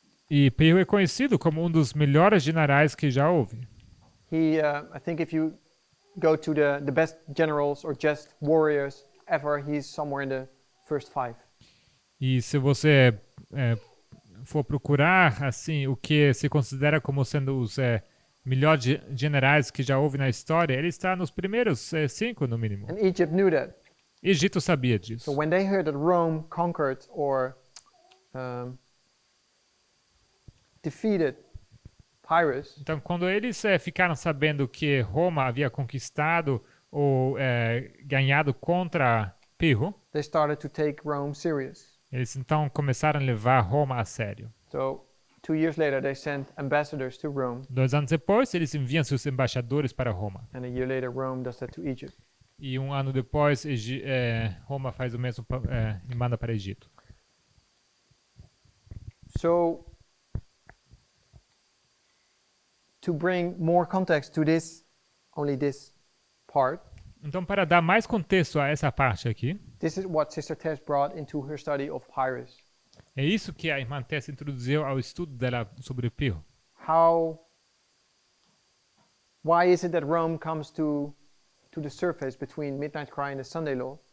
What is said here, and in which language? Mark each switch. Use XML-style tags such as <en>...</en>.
<pt>E Pirro é conhecido como um dos melhores generais que já houve.</pt> <en>I think if you go to the best generals or just warriors ever, he's somewhere in the first 5.</en> <pt>E se você for procurar assim o que se considera como sendo os melhores generais que já houve na história, ele está nos primeiros 5 no mínimo.</pt> <en>And Egypt knew that.</en> <pt>Egito sabia disso.</pt> <en>So when they heard that Rome conquered or defeated Pyrrhus,</en> <pt>Então, quando eles ficaram sabendo que Roma havia conquistado ou ganhado contra Pirro,</pt> <en>they started to take Rome serious.</en> <pt>eles então começaram a levar Roma a sério.</pt> <en>So 2 years later, they sent ambassadors to Rome,</en> <pt>2 anos depois, eles enviam seus embaixadores para Roma.</pt> <en>and a year later, Rome does that to Egypt.</en> <pt>E 1 ano depois, Roma faz o mesmo e manda para Egito.</pt> <en>So, to bring more context to this, only this part,</en> <pt>Então, para dar mais contexto a essa parte aqui,</pt> <en>this is what Sister Tess brought into her study of Pyrrhus.</en> <pt>é isso que a irmã Tess introduziu ao estudo dela sobre Pirro.</pt> <en>Why is it that Rome comes to the surface between Midnight Cry and the Sunday Law?</en>